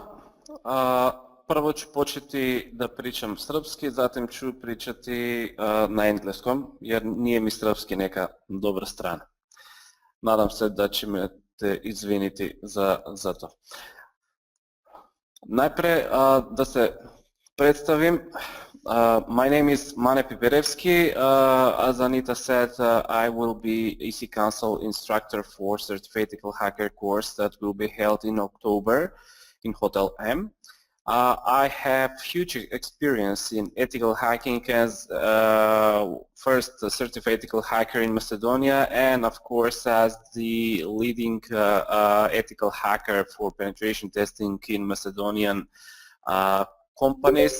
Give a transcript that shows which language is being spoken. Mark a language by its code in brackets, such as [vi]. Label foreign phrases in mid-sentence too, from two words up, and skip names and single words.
[sr] Prvo ću početi da pričam srpski, zatim ću pričati na engleskom, jer nije mi srpski neka dobra strana. Nadam se da će me te izviniti za to. Najpre da se predstavim. [en] My name is Mane Piperevski. As Anita said, I will be EC-Council instructor for Certified Ethical Hacker course that will be held in October in Hotel M. I have huge experience in ethical hacking as first certified ethical hacker in Macedonia, and of course as the leading ethical hacker for penetration testing in Macedonian companies.